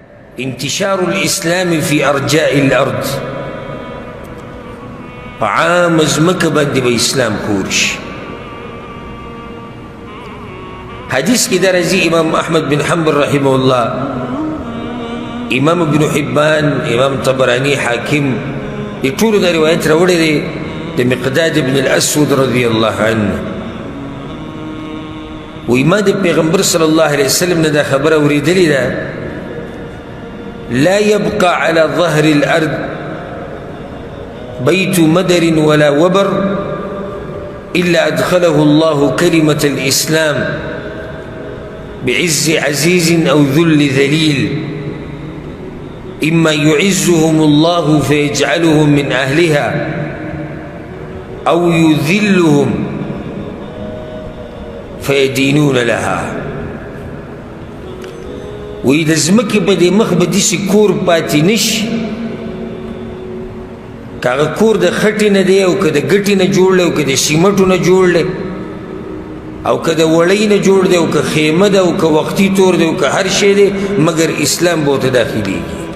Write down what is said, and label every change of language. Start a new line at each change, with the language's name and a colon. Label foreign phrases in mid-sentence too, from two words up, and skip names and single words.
Arabic: انتشار الاسلام في ارجاء الارض،
Pashto: عام ازمکه باندې به اسلام خور شي. حدیث کې درځي امام احمد بن حنبل
Arabic: رحمه الله،
Pashto: امام ابن حبان، امام طبرانی، حاکم دې ټولو دا روایت راوړی دی د مقداد بن الاسود
Arabic: رضی الله عنه.
Pashto: وایي ما د پیغمبر
Arabic: صلی الله علیه وسلم
Pashto: نه دا خبره اورېدلې ده،
Arabic: لا يبقى على ظهر الأرض بيت مدر ولا وبر إلا أدخله الله كلمة الإسلام بعز عزيز أو ذل ذليل، إما يعزهم الله فيجعلهم من أهلها أو يذلهم فيدينون لها.
Pashto: وی د ځمکې په دې مخ به داسې کور پاتې نشي، که هغه کور د خټې نه دی او که د ګټې نه جوړ دی او که د سیمټو نه جوړ دی او که د وړۍ نه جوړ دی او که خیمه ده او که وختي تور دی او که هر شی دی، مګر اسلام به ورته داخلېږي.